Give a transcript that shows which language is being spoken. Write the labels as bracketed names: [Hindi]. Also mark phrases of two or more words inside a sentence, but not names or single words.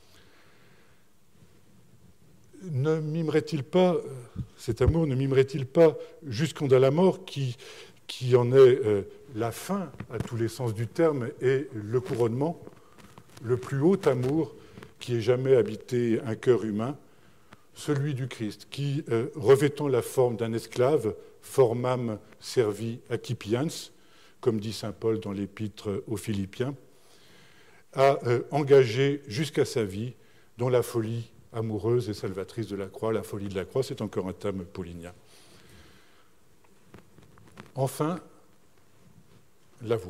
[French] Ne mimerait-il pas, cet amour ne mimerait-il pas jusqu'en la mort qui en est la fin à tous les sens du terme et le couronnement, le plus haut amour qui ait jamais habité un cœur humain, celui du Christ, qui, revêtant la forme d'un esclave, [Latin] formam servi accipiens, [French] comme dit saint Paul dans l'épître aux Philippiens, a engagé jusqu'à sa vie dans la folie amoureuse et salvatrice de la croix. La folie de la croix, c'est encore un terme paulinien. Enfin, la voix.